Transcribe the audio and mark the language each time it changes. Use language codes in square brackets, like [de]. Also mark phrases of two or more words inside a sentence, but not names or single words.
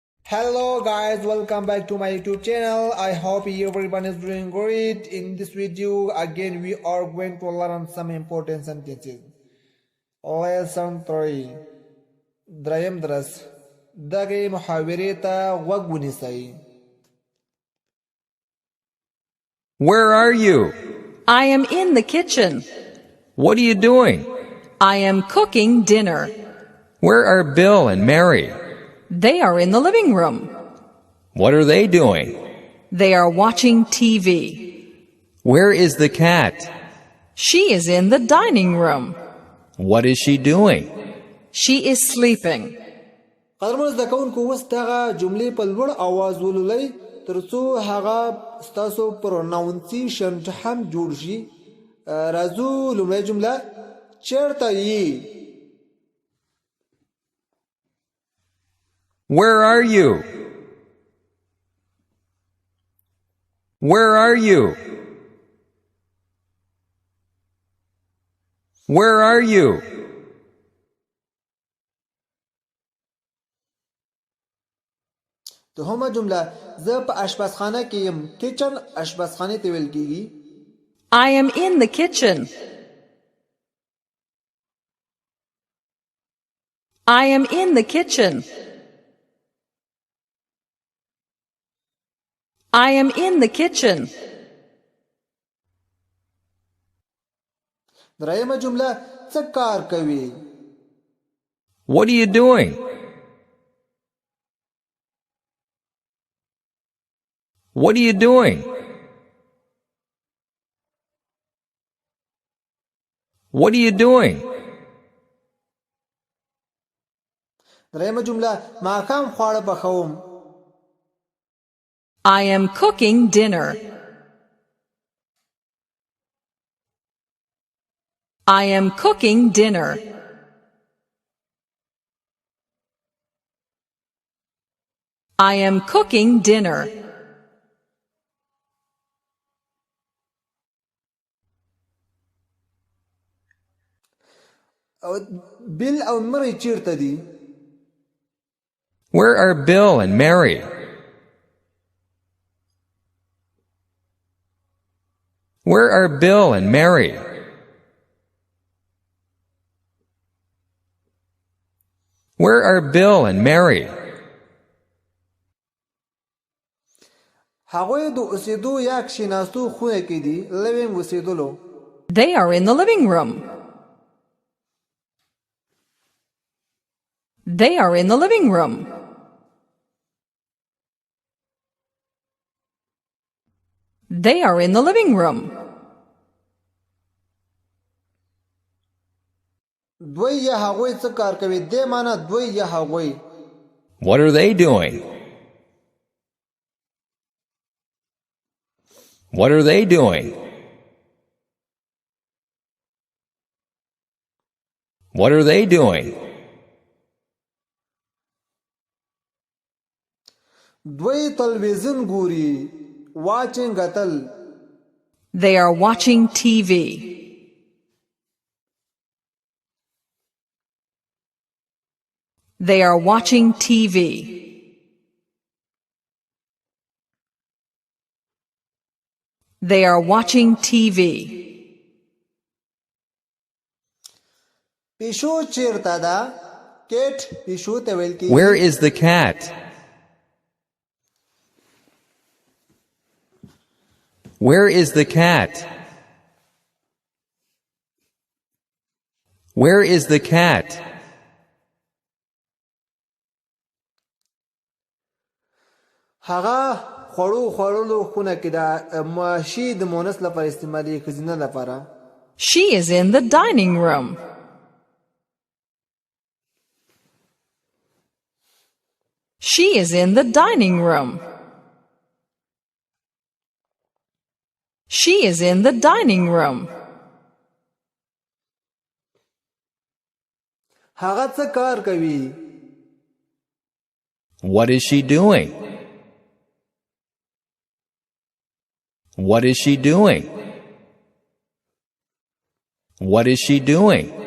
[en] Hello guys, welcome back to my YouTube channel. I hope everyone is doing great. In this video again we are going to learn some important sentences. [ps] Lesson 3 دریم درس دغه محاوره ته غوږ ونیسئ. [en] Where are you? I am in the kitchen. What are you doing? I am cooking dinner. Where are Bill and Mary? They are in the living room. What are they doing? They are watching TV. Where is the cat? She is in the dining room. What is she doing? She is sleeping. [ps] قدرمن زده کوونکو اوس دغه جملې په لوړ اواز ولولئ ترڅو هغه ستاسو پروناونسیشن هم جوړ شي. راځو لومړی جمله چیرته یې؟ [en] Where are you? Where are you? Where are you? [ps] دوهمه جمله زه په اشپزخانه کې یم. کچن اشپزخانه ته ویل کیږي. [en] I am in the kitchen. I am in the kitchen. I am in the kitchen. [ps] درېیمه جمله څه کار کوي؟ [en] What are you doing? What are you doing? What are you doing? [ps] درېیمه جمله ماښام خواړه پخوم. [en] I am cooking dinner. I am cooking dinner. I am cooking dinner. [ps] بیل او مری چیرته دي؟ [en] Where are Bill and Mary? Where are Bill and Mary? Where are Bill and Mary? [ps] هغوی د اوسېدو یا کښېناستو خونه کې دي. living اوسېدلو. [en] They are in the living room. They are in the living room. They are in the living room. [ps] دوی یا هغوی څه کار کوي؟ دې معنی دوی یا هغوی. [en] What are they doing? What are they doing? What are they doing? [ps] دوی تلویزیون ګوري. watching غتل. [en] They are watching TV. They are watching TV. They are watching TV. [ps] پیشو چیرته ده؟ کیټ پیشو ته ویل کیږي. [en] Where is the cat? Where is the cat? Where is the cat? [ps] هغه خوړلو خونه کې ده. ماشي د مونث لپاره استعمالي ښځینه لپاره. [en] She is in the dining room. She is in the dining room. She is in the dining room. [ps] هغه څه کار کوي؟ [en] What is she doing? What is she doing? What is she doing?